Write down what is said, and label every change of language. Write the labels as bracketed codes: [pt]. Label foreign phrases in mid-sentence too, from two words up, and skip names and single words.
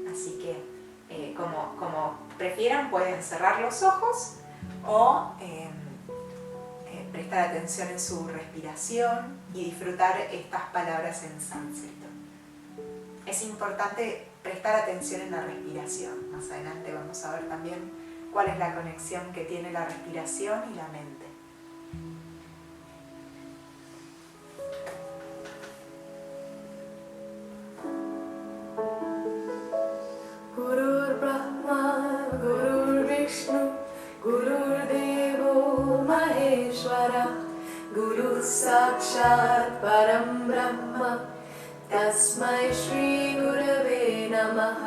[es] Así que como prefieran, pueden cerrar los ojos o prestar atención en su respiración y disfrutar estas palabras en sánscrito. Es importante prestar atención en la respiración. Más adelante vamos a ver también cuál es la conexión que tiene la respiración y la mente. [sa] गुरुर् ब्रह्मा, गुरुर् विष्णु, गुरुर् देवो महेश्वर, गुरु साक्षात् परम् ब्रह्म, तस्मै श्री गुरवे नमः.